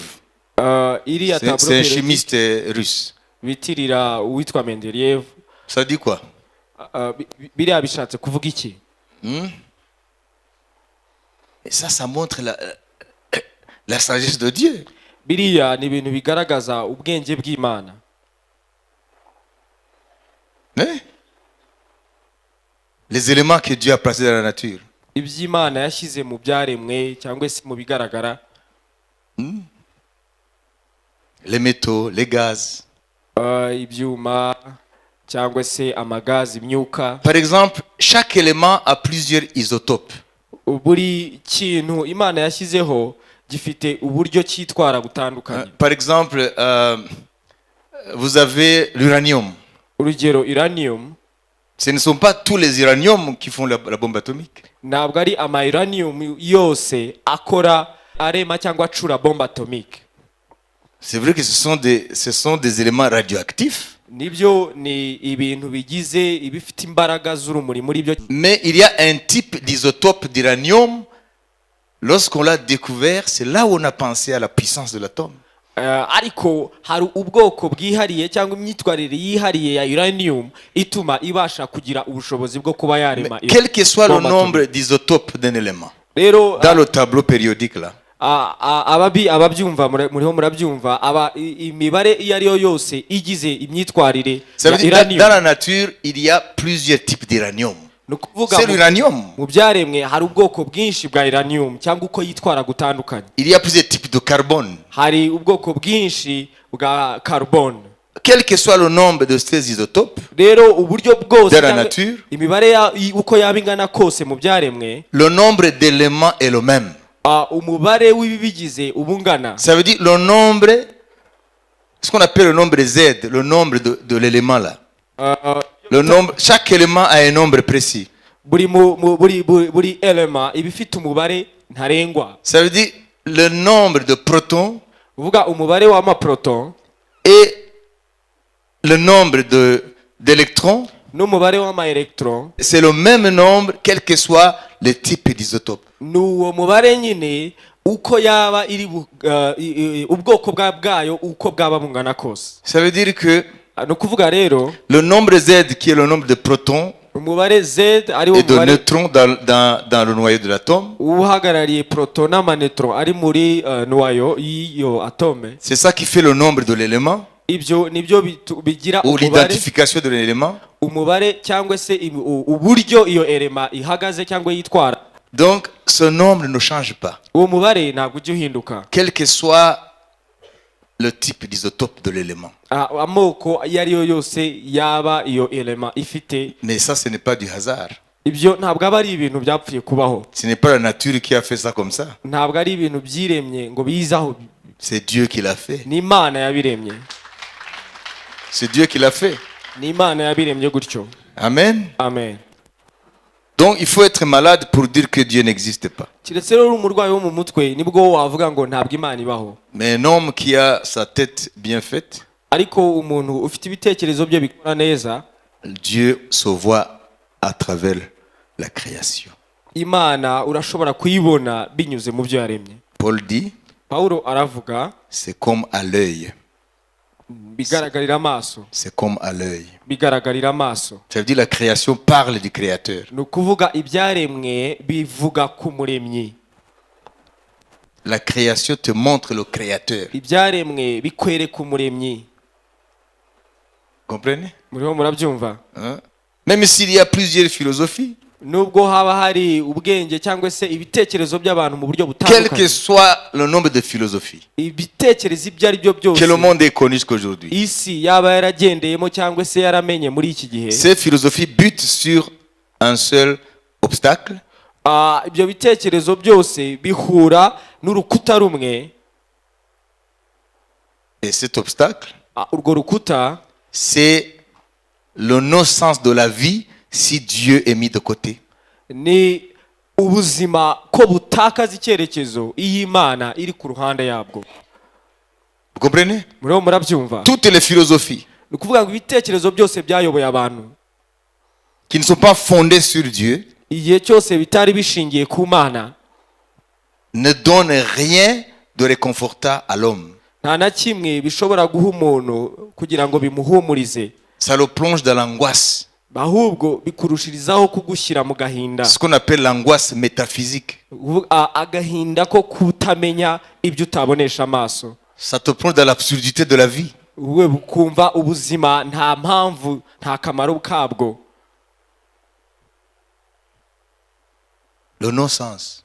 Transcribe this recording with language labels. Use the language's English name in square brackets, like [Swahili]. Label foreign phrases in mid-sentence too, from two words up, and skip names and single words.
[French] C'est un chimiste russe. [Kinyarwanda] Bitirira uwitwa Mendeleïev. [French] Ça dit quoi? [Kinyarwanda] Biriya bishatse kuvuga iki? [French] Et ça montre la sagesse de Dieu. [Kinyarwanda] biriya ni ibintu bigaragaza ubwenge bw'Imana. [French] Hein? Les éléments que Dieu a placés dans la nature. [Kinyarwanda] Iby'Imana yashyize mu byaremwe cyangwa se mu bigaragara, [French] Les métaux, les gaz. [Kinyarwanda] ibyuma cyangwa se amagazi, imyuka. [French] Par exemple, chaque élément a plusieurs isotopes. [Kinyarwanda] Buri kintu Imana yashyizeho gifite uburyo cyitwara butandukanye. [French] Par exemple, vous avez l'uranium. [Kinyarwanda] Urugero, uranium. [French] Ce ne sont pas tous les uraniums qui font la bombe atomique. [Kinyarwanda] Ntabwo ari ama uranium yose akora arema cyangwa acura [French] bombe atomique. C'est vrai que ce sont des éléments radioactifs. [Kinyarwanda] Nibyo ni ibintu bigize ibifite imbaraga z'urumuri muri byo. [French] Mais il y a un type d'isotope d'uranium. Lorsqu'on l'a découvert, c'est là où on a pensé à la puissance de l'atome. [Kinyarwanda] Ariko hari ubwoko bwihariye cyangwa imyitwarire yihariye ya uranium ituma ibasha kugira ubushobozi bwo kuba yarema. [French] Quel que soit le nombre d'isotopes d'un élément, [Kinyarwanda] Rero [French] dans le tableau périodique là, [Kinyarwanda] ababyumva muriho murabyumva, imibare iyo ari yo yose igize imyitwarire [French] ça [Kinyarwanda] ya [French] veut dire uranium. dans la nature, il y a plusieurs types d'uranium. [Kinyarwanda] Ni ukuvuga [French] C'est l'uranium. [Kinyarwanda] mu byaremwe hari ubwoko bwinshi bwa uranium cyangwa uko yitwara gutandukanye. [French] Il y a plusieurs types de carbone. [Kinyarwanda] Hari ubwoko bwinshi bwa carbone. [French] Quel que soit le nombre de ces isotopes, [Kinyarwanda] Rero uburyo bwose [French] de la [Kinyarwanda] cyangwa [French] nature, [Kinyarwanda] imibare uko yaba ingana kose mu byaremwe, [French] le nombre d'éléments est le même. [Kinyarwanda] umubare w'ibibigize ubungana. [French] Ça veut dire le nombre, ce qu'on appelle le nombre Z, le nombre de l'élément là. Le nombre, chaque élément a un nombre précis. [Kinyarwanda] buri element iba ifite umubare ntarengwa. [French] Ça veut dire le nombre de protons [Kinyarwanda] Uvuga umubare w'amaproton [French] et le nombre d'électrons, [Kinyarwanda] n'umubare w'amaelectron, [French] c'est le même nombre quel que soit le type d'isotope. [Kinyarwanda] n'uwo mubare nyine uko yaba iri ubwoko bwayo uko bwaba bungana kose. [French] Ça veut dire que [Kinyarwanda] Ni ukuvuga rero [French] le nombre Z qui est le nombre de protons [Kinyarwanda] umubare Z ari wo [French] et de [Kinyarwanda] mubare [French] neutrons dans le noyau de l'atome, [Kinyarwanda] uhagarariye proton n'amanetron ari muri noyo y'iyo atome. [French] c'est ça qui fait le nombre de l'élément [Kinyarwanda] Ibyo nibyo bigira [French] ou [Kinyarwanda] umubare, [French] l'identification de l'élément. [Kinyarwanda] umubare cyangwa se uburyo iyo elema ihagaze cyangwa yitwara. [French] Donc ce nombre ne change pas, [Kinyarwanda] Uwo mubare ntabwo ujya uhinduka, [French] quel que soit le type d'isotope de l'élément. [Kinyarwanda] amoko iyo ari yo yose yaba iyo elema ifite. [French] Mais ça, ce n'est pas du hasard. [Kinyarwanda] Ibyo ntabwo aba ari ibintu byapfuye kubaho, [French] Ce n'est pas la nature qui a fait ça comme ça. [Kinyarwanda] ntabwo ari ibintu byiremye ngo bizaho. [French] C'est Dieu qui l'a fait. [Kinyarwanda] Ni Imana yabiremye, [French] C'est Dieu qui l'a fait. [Kinyarwanda] ni Imana yabiremye gutyo. Amen. Amen. [French] Donc il faut être malade pour dire que Dieu n'existe pas. [Kinyarwanda] Keretse rero uri umurwayi wo mu mutwe nibwo wavuga ngo ntabwo Imana ibaho. [French] Mais un homme qui a sa tête bien faite, [Kinyarwanda] Ariko umuntu ufite ibitekerezo bye bikora neza, [French] Dieu se voit à travers la création. [Kinyarwanda] Imana urashobora kuyibona binyuze mu byo yaremye. [French] Paul dit, [Kinyarwanda] Pawulo aravuga [French] c'est comme à l'œil. [Kinyarwanda] bigaragarira amaso, [French] C'est comme à l'œil. [Kinyarwanda] bigaragarira amaso. [French] Ça veut dire la création parle du Créateur. [Kinyarwanda] Ni ukuvuga ibyaremwe bivuga ku muremyi. [French] La création te montre le Créateur. [Kinyarwanda] Ibyaremwe bikwereka umuremyi. [French] Comprenez? [Kinyarwanda] Muriho murabyumva? [French] Hein? Même s'il y a plusieurs philosophies, [Kinyarwanda] Nubwo haba hari ubwenge cyangwa se ibitekerezo by'abantu mu buryo [French] quel que [Kinyarwanda] butandukanye, [French] soit le nombre de philosophies [Kinyarwanda] ibitekerezo ibyo ari byo [French] que [Kinyarwanda] byose [French] le monde ait connu jusqu'aujourd'hui, [Kinyarwanda] isi yaba yaragendeyemo cyangwa se yaramenye muri iki gihe, [French] ces philosophies butent sur un seul obstacle, [Kinyarwanda] ibyo bitekerezo byose bihura n'urukuta rumwe. [French] et cet obstacle, [Kinyarwanda] Urwo rukuta [French] c'est le non-sens de la vie si Dieu est mis de côté. [Kinyarwanda] ni ubuzima ko butakaza icyerekezo iyo Imana iri ku ruhande yabwo. [French] Vous comprenez? [Kinyarwanda] Muriho murabyumva? [French] Toutes les philosophies [Kinyarwanda] Ni ukuvuga ngo ibitekerezo byose byayoboye abantu [French] qui ne sont pas fondées sur Dieu [Kinyarwanda] igihe cyose bitari bishingiye ku Mana, [French] ne donnent rien de réconfortant à l'homme. [Kinyarwanda] nta na kimwe bishobora guha umuntu kugira ngo bimuhumurize. [French] Ça le plonge dans l'angoisse. [Kinyarwanda] ahubwo bikurushirizaho kugushyira mu gahinda, [French] Ce qu'on appelle l'angoisse métaphysique. [Kinyarwanda] agahinda ko kutamenya ibyo utabonesha amaso. [French] Ça te plonge dans l'absurdité de la vie. [Kinyarwanda] Wowe bukumva ubuzima nta mpamvu, nta kamaro kabwo. [French] Le non-sens.